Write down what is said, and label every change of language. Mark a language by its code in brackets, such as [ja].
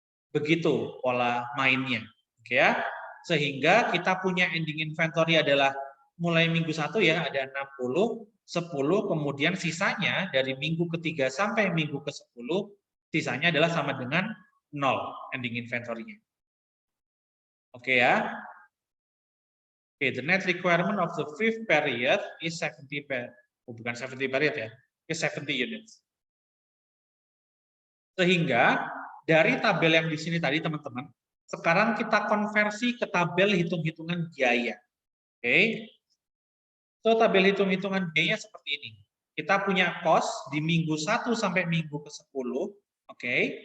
[id] Begitu pola mainnya. Oke ya. Sehingga kita punya ending inventory adalah mulai minggu 1 ya, ada 60, 10, kemudian sisanya dari minggu ketiga sampai minggu ke-10, sisanya adalah sama dengan 0 ending inventory-nya. Oke ya. [en] Oke, the net requirement of the fifth period is 70 [id] bukan 70 period ya, [en] is 70 units. [id] Sehingga dari tabel yang di sini tadi teman-teman, sekarang kita konversi ke tabel hitung-hitungan biaya. Oke. So tabel hitung-hitungan biaya seperti ini. Kita punya cost di minggu 1 sampai minggu ke-10, oke.